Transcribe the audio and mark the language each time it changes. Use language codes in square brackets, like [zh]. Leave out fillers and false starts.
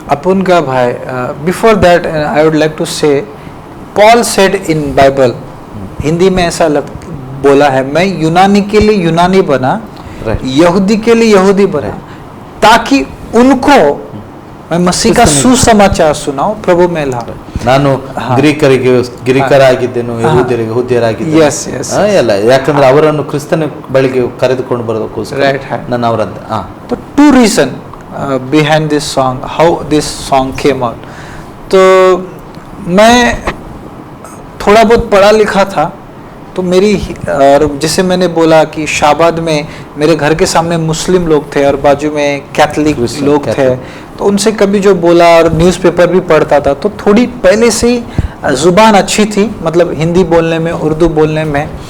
[hi] ಅಪುನ್ ಕಾ ಬಾಯಿ, [en] before that I would like to say Paul said in Bible, [hi] Hindi में ऐसा बोला है, मैं यूनानी के लिए यूनानी बना, यहूदी के लिए यहूदी बना, ताकि उनको मैं मसीह का सुसमाचार सुनाऊं, प्रभु में ला. [kn] ನಾನು ಗ್ರೀಕರಾಗಿದ್ದೇನು, ಯಹೂದ್ಯರಾಗಿದ್ದೇನೆ ಎಲ್ಲ, ಯಾಕಂದ್ರೆ ಅವರನ್ನು ಕ್ರಿಸ್ತನ ಬಳಿಗೆ ಕರೆದುಕೊಂಡು ಬರೋದಕ್ಕೋಸ್ಕರ ನಾನು ಅವರಂತ. [en] तो 2 reason behind this song, how this song came out. [hi] तो मैं थोड़ा बहुत पढ़ा लिखा था, तो मेरी, और जैसे मैंने बोला कि शाबाद में मेरे घर के सामने मुस्लिम लोग थे और बाजू में कैथलिक लोग थे, तो उनसे कभी जो बोला, और न्यूज़पेपर भी पढ़ता था, तो थोड़ी पहले से ही ज़ुबान अच्छी थी, मतलब हिंदी बोलने में, उर्दू बोलने में.